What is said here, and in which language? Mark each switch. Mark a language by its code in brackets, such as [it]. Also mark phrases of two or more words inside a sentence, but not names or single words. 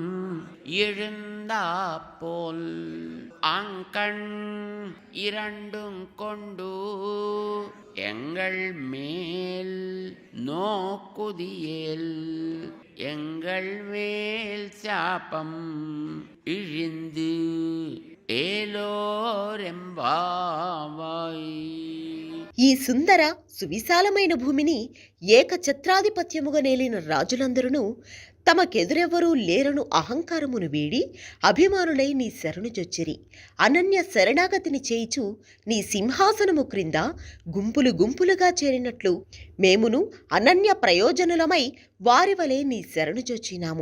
[ta] எழுந்தாப்போல் அங்கண் இரண்டும் கொண்டு எங்கள் மேல் நோக்குதியேல் எங்கள் மேல் சாபம் இழிந்து ఏలోరెంబావాయ్. [te] ఈ సుందర సువిశాలమైన భూమిని ఏకఛత్రాధిపత్యముగా నేలిన రాజులందరూ తమకెదురెవ్వరూ లేరను అహంకారమును వీడి అభిమానులై నీ శరణుజొచ్చిరి. అనన్య శరణాగతిని చేయిచు నీ సింహాసనము క్రింద గుంపులు గుంపులుగా చేరినట్లు మేమును అనన్య ప్రయోజనులమై వారి వలె నీ శరణుజొచ్చినాము.